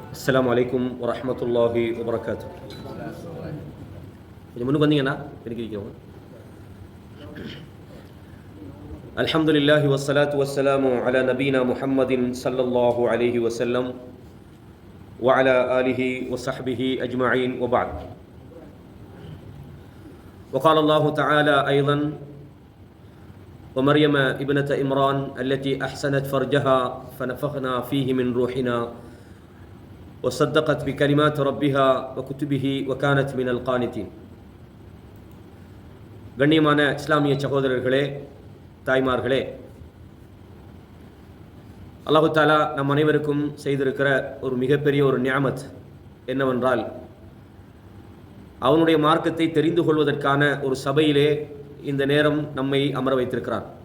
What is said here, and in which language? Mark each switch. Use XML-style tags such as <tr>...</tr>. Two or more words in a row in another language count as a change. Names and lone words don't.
<ar>السلام عليكم ورحمة الله وبركاته.</ar> <ta>கொஞ்சம் முன்னுக்கு வந்தீங்கன்னா இருக்கிறோம்.</ta> <ar>الحمد لله والصلاة والسلام على نبينا محمد صلى الله عليه وسلم و على آله و صحبه أجمعين و بعد. وقال الله تعالى أيضا ومريم ابنة إمران التي أحسنت فرجها فنفخنا فيه من روحنا وصدقت بكلمات ربها وكتبه وكانت من القانتين.</ar> <ta>கண்ணியமான இஸ்லாமிய சகோதரர்களே, தாய்மார்களே,</ta> <ar>الله تعالى</ar> <ta>நம் அனைவருக்கும் செய்திருக்கிற ஒரு மிகப்பெரிய ஒரு நியாமத் என்னவென்றால், அவனுடைய மார்க்கத்தை தெரிந்து கொள்வதற்கான ஒரு சபையிலே இந்த நேரம் நம்மை அமர வைத்திருக்கிறான்.</ta>